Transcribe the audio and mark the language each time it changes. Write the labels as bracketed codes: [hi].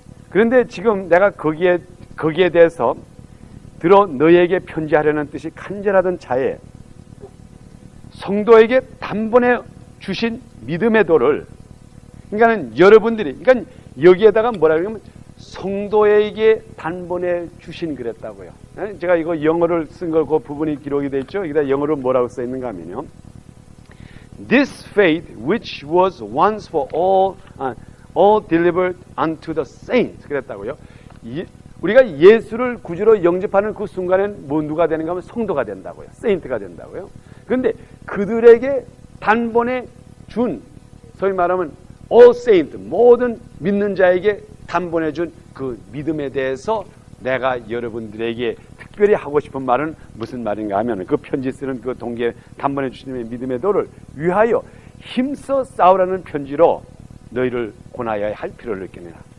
[ko] 그런데 지금 내가 거기에 대해서 너희에게 편지하려는 뜻이 간절하던 차에 성도에게 단번에 주신 믿음의 도를, 그러니까는 여러분들이, 그러니까 여기에다가 뭐라 그러냐면 성도에게 단번에 주신 그랬다고요. 제가 이거 영어를 쓴 거 그 부분이 기록이 되어 있죠. 여기다 영어로 뭐라고 써 있는가 하면요. [en] This faith which was once for all delivered unto the saints 그랬다고요. [ko] 우리가 예수를 구주로 영접하는 그 순간엔 누가 되는가 하면 성도가 된다고요. 세인트가 된다고요. 그런데 그들에게 단번에 준, 소위 말하면 [en] all saint, [ko] 모든 믿는 자에게 단번에 준 그 믿음에 대해서 내가 여러분들에게 특별히 하고 싶은 말은 무슨 말인가 하면, 그 편지 쓰는 그 동기에 단번에 주시는 믿음의 도를 위하여 힘써 싸우라는 편지로 너희를 권하여야 할 필요를 느끼느라.